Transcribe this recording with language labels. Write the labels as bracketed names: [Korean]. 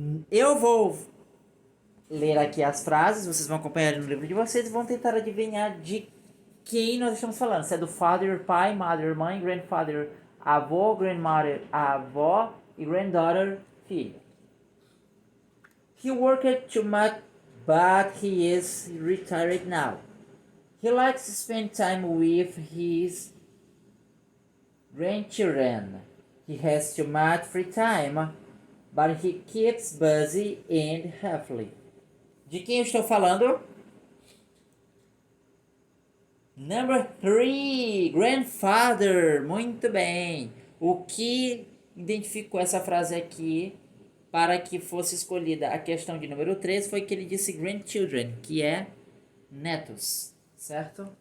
[Portuguese] Eu vou ler aqui as frases, vocês vão acompanhar no livro de vocês e vão tentar adivinhar de quem nós estamos falando. Se é do father, pai, mother, mãe, grandfather, avô, grandmother, avó e granddaughter, filho. [English] He worked too much, but he is retired now. He likes to spend time with his grandchildren. He has too much free time, but he keeps busy and healthy. [Portuguese] De quem eu estou falando? Number 3, grandfather. Muito bem. O que identificou essa frase aqui para que fosse escolhida a questão de número 3 foi que ele disse grandchildren, que é netos, certo?